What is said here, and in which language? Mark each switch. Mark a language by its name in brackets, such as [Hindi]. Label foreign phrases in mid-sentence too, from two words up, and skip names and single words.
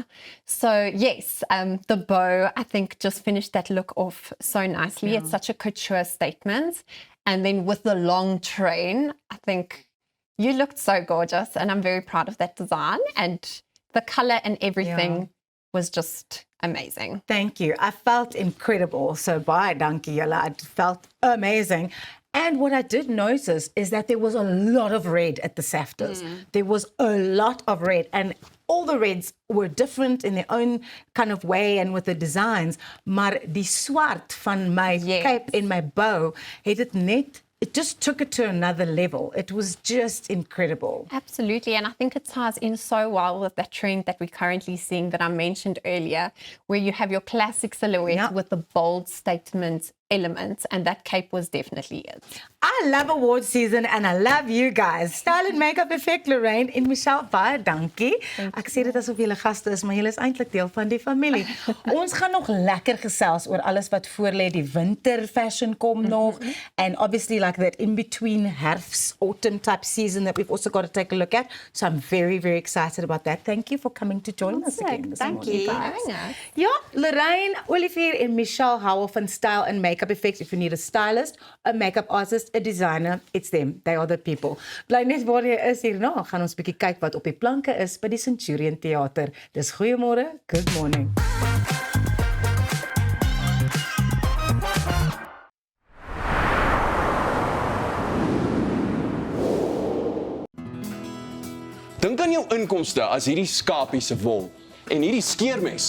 [English] So yes, the bow, I think, just finished that look off so nicely. Yeah. It's such a couture statement. And then with the long train, I think you looked so gorgeous, and I'm very proud of that design. And the color and everything was just amazing. Thank you. I felt incredible. So bye, [Afrikaans] dankie julle. [English] I felt amazing. And what I did notice is that there was a lot of red at the SAFTAs. There was a lot of red, and all the reds were different in their own kind of way and with the designs. [Afrikaans] Maar die swart van my cape en my bow, [English] it just took it to another level. It was just incredible. Absolutely, and I think it ties in so well with that trend that we're currently seeing that I mentioned earlier, where you have your classic silhouette with the bold statement elements, and that cape was definitely it. I love award season and I love you guys. Style and Makeup Effect, [Afrikaans] Lorraine en Michelle, baie dankie. Ek sê dit asof julle gaste is, maar julle is eintlik deel van die familie. Ons gaan nog lekker gesels oor alles wat voorlê. Die winter fashion kom nog, [English] and obviously like that in between herfst, autumn type season that we've also got to take a look at. So I'm very, very excited about that. Thank you for coming to join us again this morning. Thank you. [Afrikaans] Ja, Lorraine, Olivier en Michelle Howell van Style and Makeup Effect. [English] If you need a stylist, a makeup artist, a designer, it's them. They are the people. [Afrikaans] Bly net waar jy is hierna. Gaan ons bietjie kyk wat op die planke is by die Centurion Theater. Dis goeiemôre. [English] Good morning. [Afrikaans] Dink aan jou inkomste as hierdie skapie se wol en hierdie skeermes.